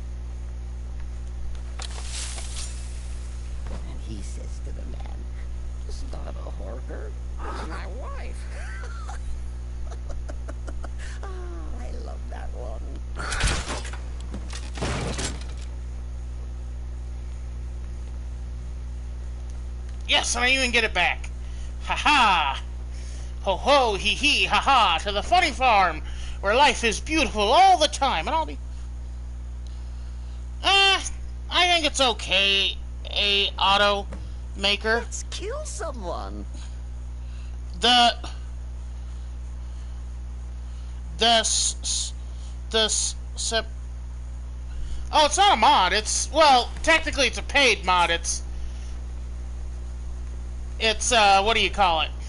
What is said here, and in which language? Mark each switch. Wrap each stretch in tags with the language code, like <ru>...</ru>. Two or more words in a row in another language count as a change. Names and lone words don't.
<en>And he says to the man, It's not a horker. It's my wife. Oh, I love that one. Yes, and I even get it back. Ha ha! Ho ho, hee hee, ha ha, to the funny farm, where life is beautiful all the time, and I'll be... I think it's okay, auto maker. Let's kill someone. Oh, it's not a mod, well, technically it's a paid mod, it's, what do you call it?</en>